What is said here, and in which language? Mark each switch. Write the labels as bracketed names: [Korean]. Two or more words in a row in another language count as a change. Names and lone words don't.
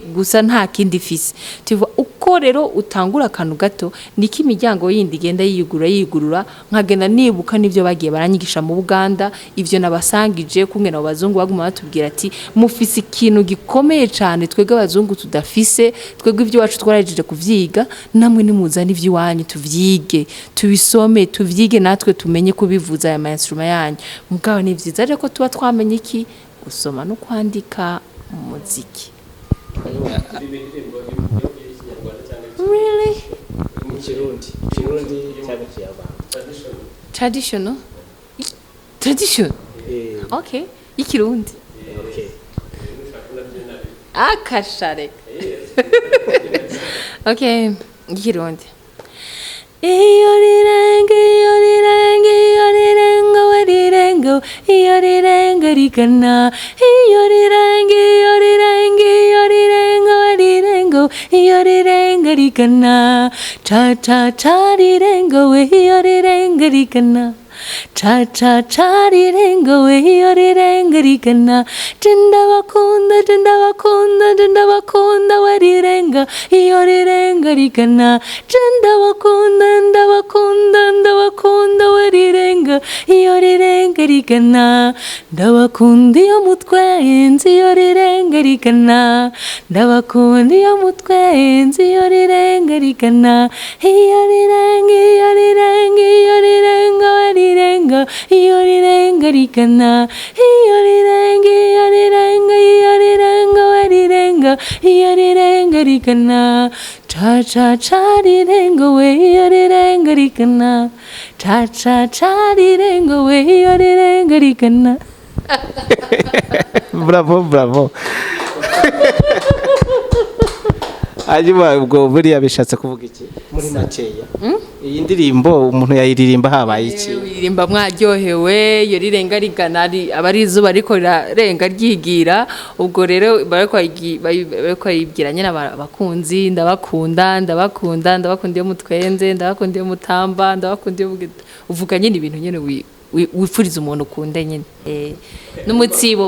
[Rundi] gusa nta kindi fisi tuva uko rero utangura akantu gato niki imiryango yindi igenda yigurura nkagenda nibuka nivyo bagiye baranyigisha mu Buganda ivyo nabasangije kumwe na bazungu baguma batubwira ati mufise ikintu gikomeye cyane twege abazungu tudafise twege ivyo wacu twarajeje kuvyiga namwe nimuzana ivyo wanyu tuvyige tubisome tuvyige natwe tumenye kubivuza aya instrument yanyu mugabo ni vyiza rero ko tuba twamenye iki gusoma no kwandika muziki. [English] Really? Traditional? Tradition? [Rundi] Okay. Ikirundi. Okay. Akashare. Okay. Ikirundi. Rigana rigana cha cha cha rirengo we rigana cha cha cha rirengo we rigana tenda bakunda warirenga rigana tenda bakunda warirenga rigana ndabakunda iyo mutwenzi rigana ndabakunda iyo mutwenzi rigana rirenga rigana rigana cha cha cha rirengo we rigana cha cha cha rirengo we rigana. Bravo hanyuma ubwo buriya bishatse kuvuga iki muri makeya iyi ndirimbo umuntu yayiririmba habaye iki iririmba mwaryohewe iyo rirenga rigana abari izuba ariko rirenga ryigira ubwo rero bariko yibwiranye n'abakunzi ndabakunda iyo mutwenze ndabakunda iyo mutamba ndabakunda iyo uvuga nyine ibintu nyene wifuriza umuntu ukunda nyine n'umutsibo